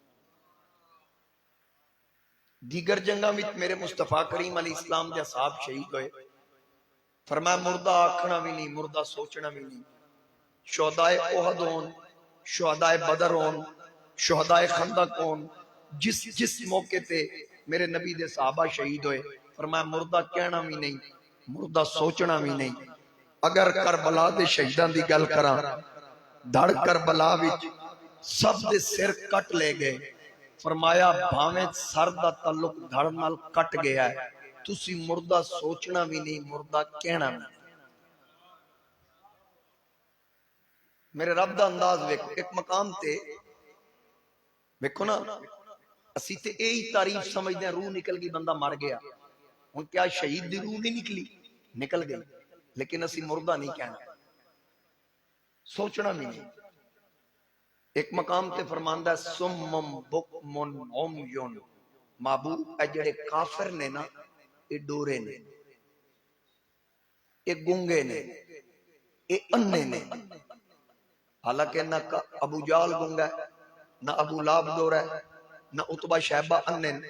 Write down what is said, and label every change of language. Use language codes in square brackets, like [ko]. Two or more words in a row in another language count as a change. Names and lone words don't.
[pa] دیگر جنگاں وچ میرے مصطفیٰ کریم علیہ السلام دے اصحاب شہید ہوئے، فرمایا مردہ آکھنا بھی نہیں، مردہ سوچنا بھی نہیں۔ شہدائے احد ہون، شہدائے بدر ہون، شہدائے خندق ہون، جس موقع تے میرے نبی دے صحابہ شہید ہوئے، فرمایا مردہ کہنا بھی نہیں، مردہ سوچنا بھی نہیں۔ اگر کربلا دے شہیدان دی گل کراں، دھڑ کربلا وچ سب دے سر کٹ لے گئے، فرمایا بھاویں سر دا تعلق دھڑ نال کٹ گیا ہے، تسی مردہ سوچنا بھی نہیں، مردہ کہنا بھی نہیں۔ میرے رب دا انداز ویکھو، ایک مقام تے ویکھو نا، اسی تے یہی تعریف سمجھدے ہیں روح نکل گئی بندہ مر گیا، ہن کیا شہید دی روح نہیں نکلی؟ نکل گئی، لیکن اسی مردہ نہیں کہنا، سوچنا بھی نہیں۔ ایک مقام تے فرماندا ہے [ar] سمم بکمن عمیون، [pa] محبوب اے جڑے کافر نے نا، اے ڈورے نے، اے گنگے نے، اے انے نے۔ حالانکہ نہ ابو جال گنگا ہے، نہ ابو لاب ڈورا ہے، نہ عتبہ شہبہ انے نے۔